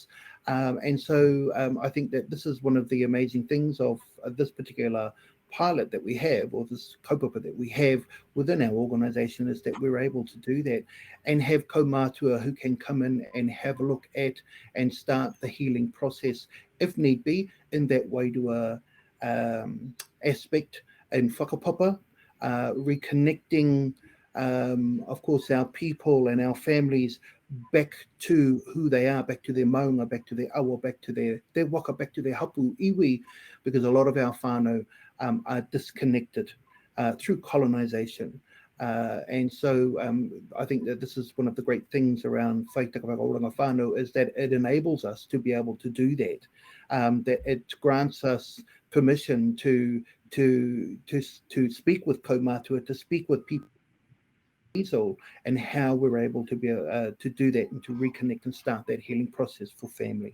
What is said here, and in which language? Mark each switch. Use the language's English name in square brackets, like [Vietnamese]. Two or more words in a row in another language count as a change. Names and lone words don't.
[English] And so I think that this is one of the amazing things of this particular pilot that we have, or this kaupapa that we have within our organisation, is that we're able to do that and have kaumātua who can come in and have a look at and start the healing process, if need be, in that wairua aspect and whakapapa. Reconnecting, of course, our people and our families back to who they are, back to their maunga, back to their awa, back to their waka, back to their [Māori] hapu iwi, [English] because a lot of our whānau are disconnected through colonisation. And so I think that this is one of the great things around whaitaka whakaoranga whānau, is that it enables us to be able to do that, that it grants us permission to speak with kaumātua, to speak with people, and how we're able to be to do that and to reconnect and start that healing process for family.